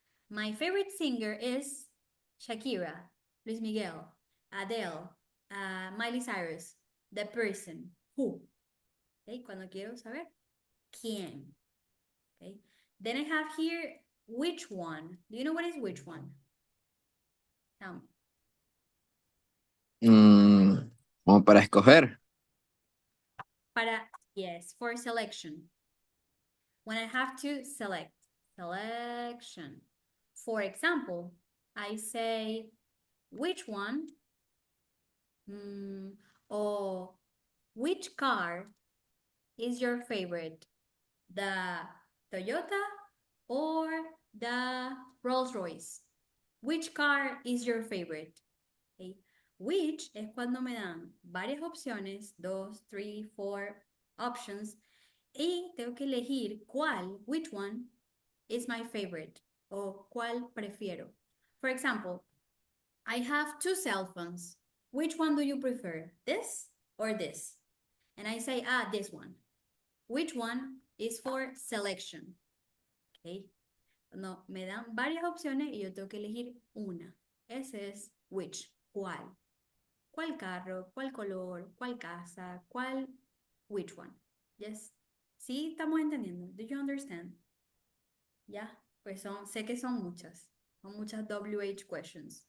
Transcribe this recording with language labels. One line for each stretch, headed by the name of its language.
English: My favorite singer is Shakira, Luis Miguel, Adele, Miley Cyrus. The person. Who? Okay.
Spanish: Cuando quiero saber quién.
English: Okay. Then I have here which one. Do you know what is which one? Tell me.
Spanish: Como para escoger.
English: Yes, for selection. When I have to select, selection. For example, I say, which one? Or which car is your favorite? The Toyota or the Rolls-Royce? Which car is your favorite? Okay.
Spanish: Which es cuando me dan varias opciones, 2, 3, 4 options, y tengo que elegir cuál, which one is my favorite, o cuál prefiero.
English: For example, I have 2 cell phones. Which one do you prefer, this or this? And I say, this one. Which one is for selection? Okay.
Spanish: No, me dan varias opciones y yo tengo que elegir una. Ese es which, cuál. ¿Cuál carro? ¿Cuál color? ¿Cuál casa? ¿Cuál? Which one? Yes. ¿Sí estamos entendiendo? Do you understand? Ya, pues sé que son muchas WH questions.